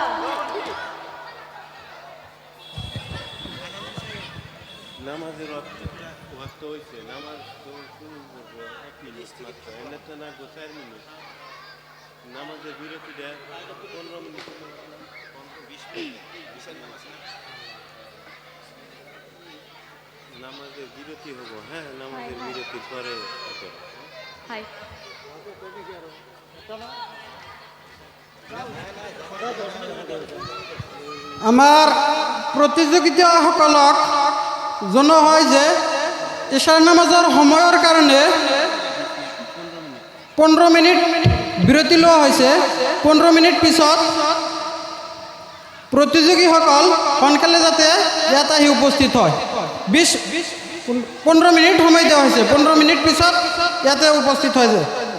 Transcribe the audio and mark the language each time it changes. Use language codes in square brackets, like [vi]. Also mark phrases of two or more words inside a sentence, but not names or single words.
[bn] নামাজের ওয়াক্ত হয়েছে, নামাজ শুরু করবো 1 মিনিট মাত্র, এমনি তো না 4 মিনিট, নামাজের বিরতি দেয় 15 মিনিট, 20 মিনিট নামাজের বিরতি হবো। হ্যাঁ, নামাজের বিরতির পরে হাই [as] আমাৰ প্ৰতিযোগিতাসকলক জনোৱা হয় যে ইশাৰ নামাজৰ সময়ৰ কাৰণে 15 মিনিট বিৰতি লোৱা হৈছে। 15 মিনিট পিছত প্ৰতিযোগীসকল সোনকালে যাতে ইয়াত আহি উপস্থিত হয়। 15 মিনিট সময় দেওয়া হৈছে, 15 মিনিট পিছত ইয়াতে উপস্থিত হয় যে।